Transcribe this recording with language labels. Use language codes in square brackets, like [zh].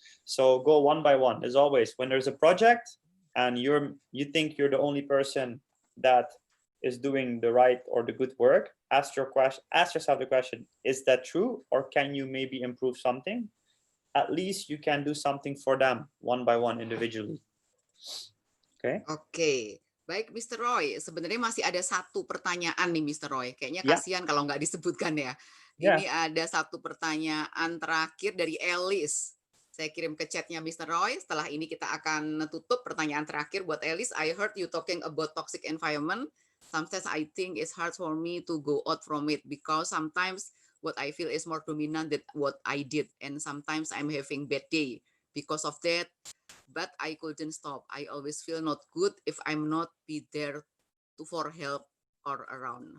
[en] So go one by one. As always, when there's a project and you think you're the only person that is doing the right or the good work, ask yourself the question, is that true, or can you maybe improve something? At least you can do something for them one by one individually. [id] Oke. Baik, Mr. Roy. Sebenarnya masih ada satu pertanyaan nih, Mr. Roy. Kayaknya kasihan kalau nggak disebutkan ya. Ini ada satu pertanyaan terakhir dari Alice. Saya kirim ke chatnya Mr. Roy. Setelah ini kita akan tutup pertanyaan terakhir buat Alice. [en] I heard you talking about toxic environment. Sometimes I think it's hard for me to go out from it, because sometimes what I feel is more dominant than what I did. And sometimes I'm having bad day because of that, but I couldn't stop. I always feel not good if I'm not be there for help or around.